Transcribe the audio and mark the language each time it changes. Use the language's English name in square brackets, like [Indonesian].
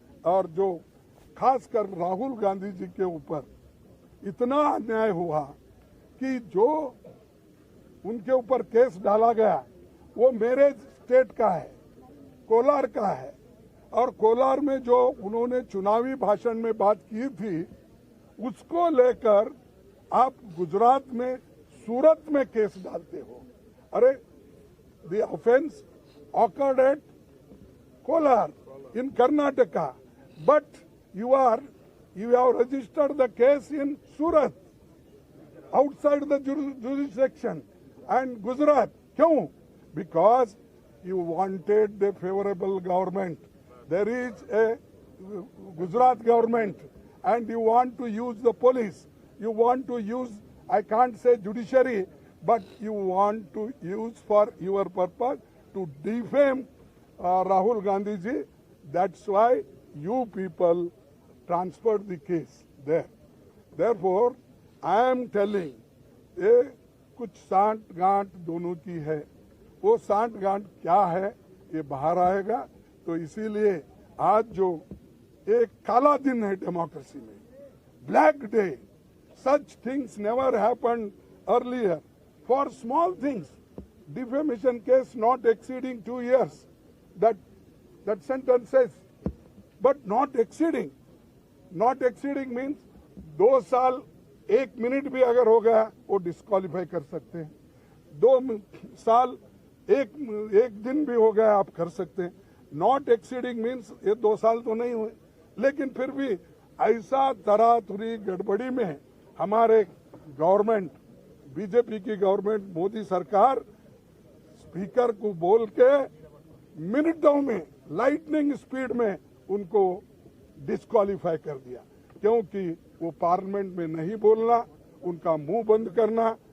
[Hindi] और जो खासकर राहुल गांधी जी के ऊपर इतना अन्याय हुआ कि जो उनके ऊपर केस डाला गया वो मेरे स्टेट का है, कोलार का है। और कोलार में जो उन्होंने चुनावी भाषण में बात की थी, उसको लेकर आप गुजरात में, सूरत में केस डालते हो। [English] अरे the offence occurred at Kolar in Karnataka, but you have registered the case in Surat, outside the jurisdiction, and Gujarat. [Hindi] क्यों? [English] Because you wanted the favorable government. There is a Gujarat government, and you want to use the police. You want to use, I can't say judiciary, but you want to use for your purpose to defame Rahul Gandhi ji. That's why you people transferred the case there. Therefore, I am telling, [Hindi] ये कुछ सांठ गांठ दोनों की है। वो सांठ गांठ क्या है ये बाहर आएगा। तो इसीलिए आज जो एक काला दिन है डेमोक्रेसी में, black day, [English] such things never happened earlier. For small things, defamation case not exceeding 2 years, that sentence says, but not exceeding. Not exceeding means [Hindi] 2 साल 1 मिनट भी अगर हो गया वो डिस्क्वालीफाई कर सकते हैं। 2 साल 1 दिन भी हो गया आप कर सकते हैं। नॉट एक्सीडिंग मीन्स ये 2 साल तो नहीं हुए, लेकिन फिर भी ऐसा तरातुरी गड़बड़ी में हमारे गवर्नमेंट, बीजेपी की गवर्नमेंट, मोदी सरकार स्पीकर को बोल के मिनटों में, लाइटनिंग स्पीड में उनको डिस्क्वालीफाई कर दिया। क्योंकि वो पार्लियामेंट में नहीं बोलना, उनका मुंह बंद करना,